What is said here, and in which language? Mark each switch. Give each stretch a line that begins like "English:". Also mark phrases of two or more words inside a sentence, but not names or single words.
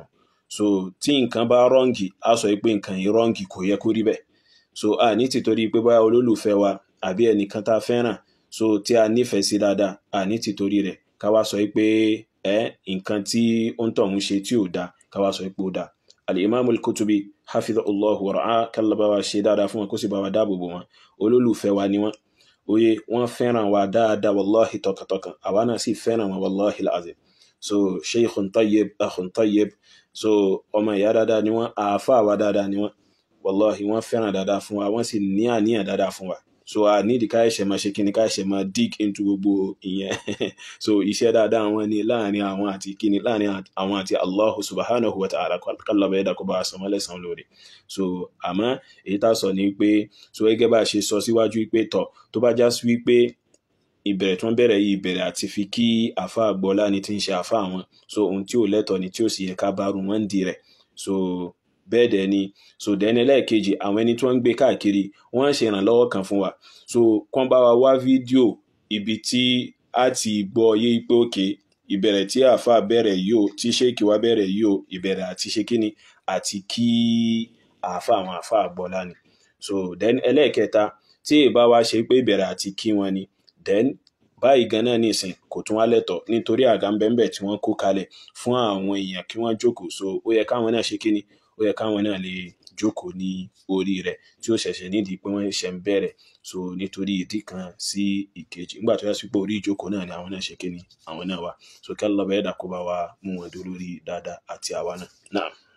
Yoruba: So tí nǹkan bá rọ́ǹgì, a sọ pé nǹkan yìí rọ́ǹgì, kò yẹ kó rí bẹ́ẹ̀. So a ní ti torí pé báyá olólùfẹ́ wa àbí ẹnìkan tá fẹ́ràn, so tí a nífẹ̀ẹ́ sí dáadáa, a ní ti torí rẹ̀ ká wá sọ pé nǹkan tí ó ń tọ̀hún ṣe tí ò dáa ká wá sọ pé ó dáa.
Arabic: Al-Imam al-Kutubi حفظه الله ورعاه,
Yoruba: kálọ́bà wa ṣe dáadáa fún wọn kó sì bá wa dáàbò bò wọn. Olólùfẹ́ wa ni wọ́n, oye wọ́n fẹ́ràn wa dáadáa wallahi tọkàntọkàn, àwa náà sì fẹ́ràn wọn
Arabic: والله العظيم.
Yoruba: so
Arabic: شيخ طيب أخ طيب
Yoruba: so ọmọ ìyá dáadáa ni wọ́n àáfàá wa dáadáa ni wọ́n wallahi wọ́n fẹ́ràn dáadáa fún wa wọ́n sì ní àníyàn dáadáa fún wa so a nídi ká ẹ̀ṣẹ̀ máa ṣe kíni ká ẹ̀ṣẹ̀ máa
English: dig into
Yoruba: gbogbo ìyẹn so iṣẹ́ dáadáa wọn ni láàrin àwọn àti kíni láàrin àwọn àti
Arabic: الله سبحانه وتعالى
Yoruba: kálọ̀bà ẹ̀dà kó bá a sọmọ́ lẹ́san lórí so àmọ́ èyí tá sọ ni pé so gẹ́gẹ́ bá a ṣe sọ síwájú pé tọ̀ tó bá já sí wípé ìbẹ̀rẹ̀ tí wọ́n bẹ̀rẹ̀ yìí ìbẹ̀rẹ̀ àti fi kí àfa àgbọ́lá ni tí ń ṣe àfa àwọn so ohun tí ò lẹ́tọ̀ ni tí ò sì yẹ ká bá rú wọn di rẹ̀ so bẹ́ẹ̀ dẹ̀ ni so dẹ́ni lẹ́ẹ̀kejì àwọn ẹni tí wọ́n ń gbé káàkiri wọ́n ń ṣe ìrànlọ́wọ́ kan fún wa so kán bá wa wá fídíò ibi tí a ti gbọ́ yé pé òkè ìbẹ̀rẹ̀ tí àfa bẹ̀rẹ̀ yìí o tí ṣéèkì wa bẹ̀rẹ̀ yìí o ìbẹ̀rẹ̀ àti ṣe kíni àti kí àfa àwọn àfa àgbọ́lá ni so then ẹlẹ́ẹ̀kẹta tí ìbá wa ṣe pé ìbẹ̀rẹ̀ àti kí wọn ni then báyìí gan náà ní ìsìn kò tún wá lẹ́tọ̀ nítorí àga ńbẹ́ńbẹ́ tí wọ́n kó kalẹ̀ fún àwọn èèyàn kí wọ́n jókòó so ó yẹ káwọn náà ṣe kíni ó yẹ káwọn náà lè jókòó ní orí rẹ̀ tí ó ṣẹ̀ṣẹ̀ nídìí pé wọ́n ṣẹ̀ ń bẹ̀rẹ̀ so nítorí ìdí kan sí ìkejì nígbà tó yẹ sí pé orí ìjókòó náà ni àwọn náà ṣe kíni àwọn náà wà so kí Allah bá ẹ̀dá kó bá wa mú wọn dúró lórí dáadáa àti àwa náà.